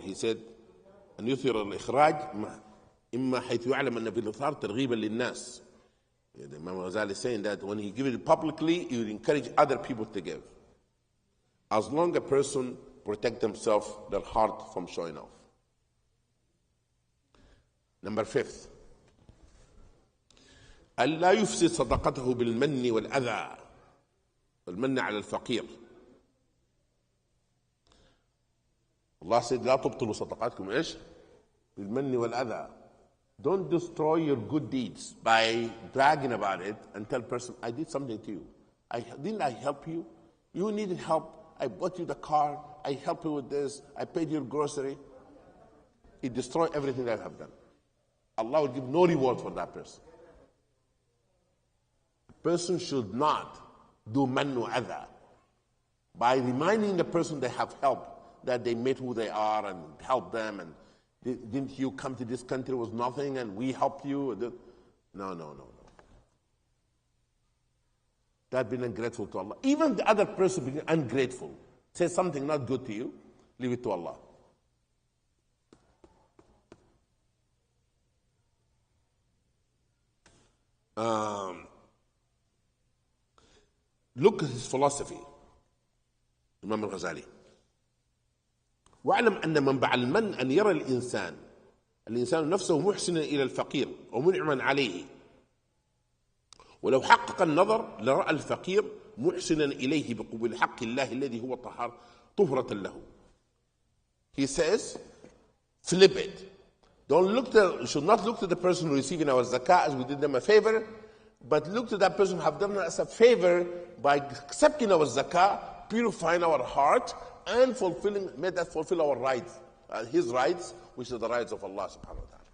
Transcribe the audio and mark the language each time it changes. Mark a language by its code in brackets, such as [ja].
[en] He said, [ar] أن يثير الإخراج إما حيث يعلم أن في الإثار ترغيبا للناس. [en] The Imam Ghazali is saying that when he gives it publicly, he will encourage other people to give. As long as a person protect themselves, their heart from showing off. Number 5. [ar] ألا يفسد صدقته بالمن والأذى. والمن على الفقير. [en] Allah said, [ar] لا تبطلوا صدقاتكم إيش؟ بالمن والأذى. [en] Don't destroy your good deeds by bragging about it and tell a person, I did something to you. Didn't I help you? You needed help. I bought you the car. I helped you with this. I paid your grocery. It destroyed everything that I have done. Allah will give no reward for that person. A person should not do mannu adha by reminding the person they have help, that they met who they are and help them, and didn't you come to this country was nothing and we helped you? No. That being ungrateful to Allah. Even the other person being ungrateful, say something not good to you, leave it to Allah. Look at his philosophy, Imam al-Ghazali. [ar] واعلم أن منبع المن أن يرى الإنسان نفسه محسنا إلى الفقير ومنعما عليه. ولو حقق النظر لرأى الفقير محسنا إليه بقبول حق الله الذي هو طهرة له. [en] He says, flip it. You should not look to the person receiving our zakah as we did them a favor, but look to that person who have done us a favor by accepting our zakah, purifying our heart, and made that fulfill our rights, his rights, which are the rights of Allah subhanahu wa ta'ala.